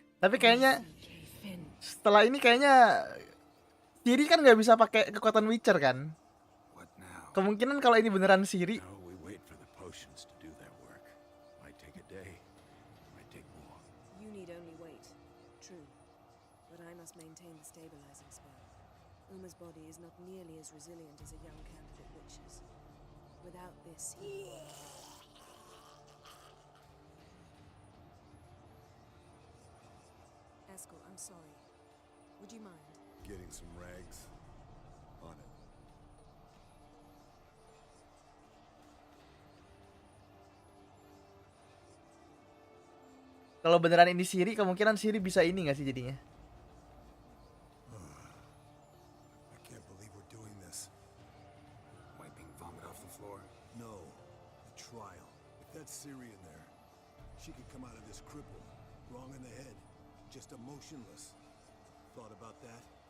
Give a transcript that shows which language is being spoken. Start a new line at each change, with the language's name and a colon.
Indonesian: Tapi kayaknya setelah ini kayaknya Siri kan nggak bisa pakai kekuatan Witcher kan? Kemungkinan kalau ini beneran Siri.
English: Now we wait for the potions to do their work. Might take a day, might take more. You need only wait. True. But I must maintain the stabilizing spell. Uma's body is not nearly as resilient as a young candidate witch's. Without this, he... Eskel, I'm sorry. Would you mind? Getting some rags. On it.
Indonesian: Kalau beneran ini Siri, kemungkinan Siri bisa ini nggak sih jadinya?
English: I can't believe we're doing this. Wiping vomit off the floor? No. The trial. If that's Ciri in there, she could come out of this crippled. Wrong in the head. Just emotionless. Thought about that?